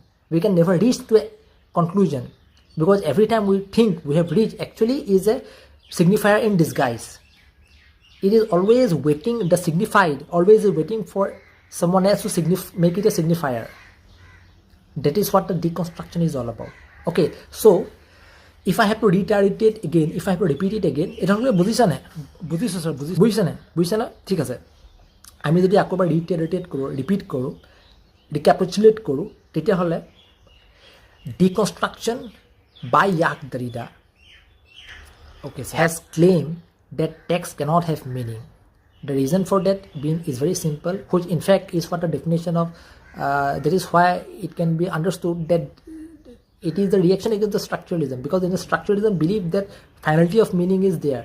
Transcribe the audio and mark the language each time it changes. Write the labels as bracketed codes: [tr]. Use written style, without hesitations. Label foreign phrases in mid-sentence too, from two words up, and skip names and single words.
[en] We can never reach to a conclusion, because every time we think we have reached actually is a signifier in disguise. It is always waiting, the signified always is waiting for someone else to make it a signifier. That is what the deconstruction is all about. Okay, so if I have to reiterate it again, if I have to repeat it again, [as] এটা হলে বুঝিছানে? বুঝিছো স্যার? বুঝিছে না? ঠিক আছে। আমি যদি আকবার রিপিট কৰোঁ, রিক্যাপিচুলেট কৰোঁ, তেতিয়াহ'লে [en] deconstruction by Jacques Derrida, okay, has claimed that text cannot have meaning. The reason for that being is very simple, which in fact is what the definition of that is why it can be understood that it is the reaction against the structuralism, because in the structuralism believe that finality of meaning is there.